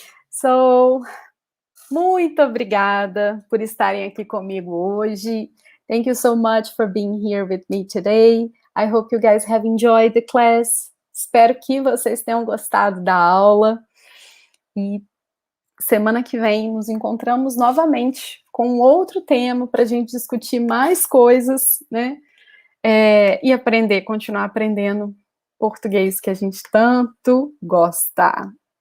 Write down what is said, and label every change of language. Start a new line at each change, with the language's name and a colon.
Portuguese: So, muito obrigada por estarem aqui comigo hoje.
English: Thank you so much for being here with me today. I hope you guys have enjoyed the class.
Portuguese: Espero que vocês tenham gostado da aula. E semana que vem nos encontramos novamente com outro tema para a gente discutir mais coisas, né? E aprender, continuar aprendendo português que a gente tanto gosta.